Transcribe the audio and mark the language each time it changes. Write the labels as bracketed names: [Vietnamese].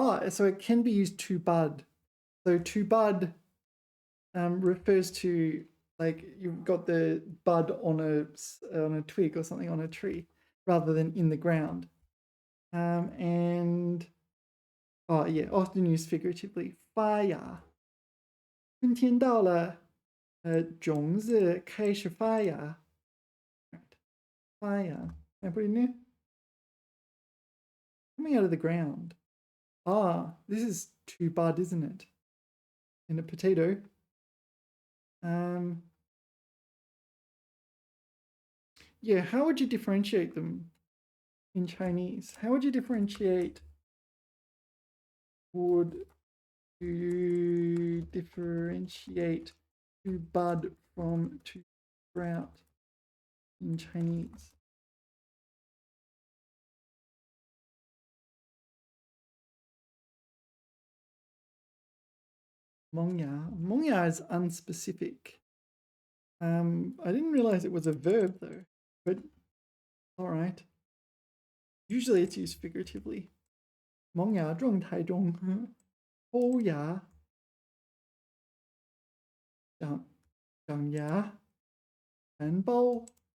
[English] So it can be used to bud. So to bud refers to like you've got the bud on a twig or something on a tree rather than in the ground. And often used figuratively. [Chinese] 发芽，春天到了，种子开始发芽。 [English] 发芽, can I put it in there? Coming out of the ground. This is to bud, isn't it? In a potato. Yeah, how would you differentiate them in Chinese? How would you differentiate? Would you differentiate to bud from to sprout in Chinese? Mengya is unspecific. I didn't realize it was a verb though, but all right. Usually it's used figuratively. [Chinese] 萌芽状态中，抽芽，长芽，含苞。